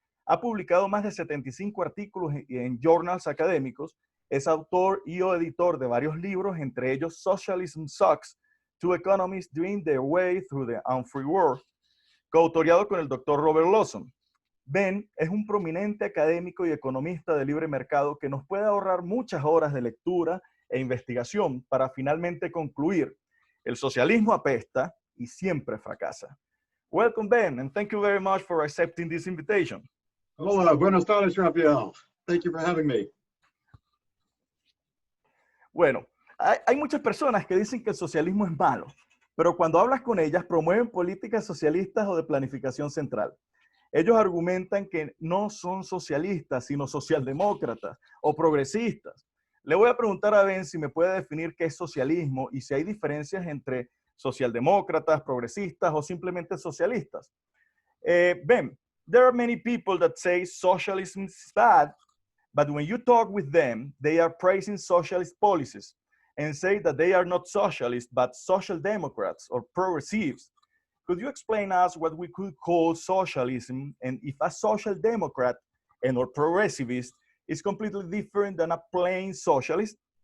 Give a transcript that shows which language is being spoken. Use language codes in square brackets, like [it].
[es] Ha publicado más de 75 artículos en journals académicos, es autor y o editor de varios libros, entre ellos Socialism Sucks, Two Economists Doing Their Way Through the Unfree World, coautoriado con el doctor Robert Lawson. Ben es un prominente académico y economista de libre mercado que nos puede ahorrar muchas horas de lectura e investigación para finalmente concluir: el socialismo apesta y siempre fracasa. [en] Welcome, Ben, and thank you very much for accepting this invitation. [es] Hola, buenas tardes, [en] Rafael. Thank you for having me. [es] Bueno, hay muchas personas que dicen que el socialismo es malo, pero cuando hablas con ellas promueven políticas socialistas o de planificación central. Ellos argumentan que no son socialistas, sino socialdemócratas o progresistas. Le voy a preguntar a Ben si me puede definir qué es socialismo y si hay diferencias entre socialdemócratas, progresistas o simplemente socialistas. [en] Ben, there are many people that say socialism is bad, but when you talk with them, they are praising socialist policies and say that they are not socialists, but social democrats or progressives. Could you explain us what we could call socialism, and if a social democrat and or progressivist is completely different than a plain socialist?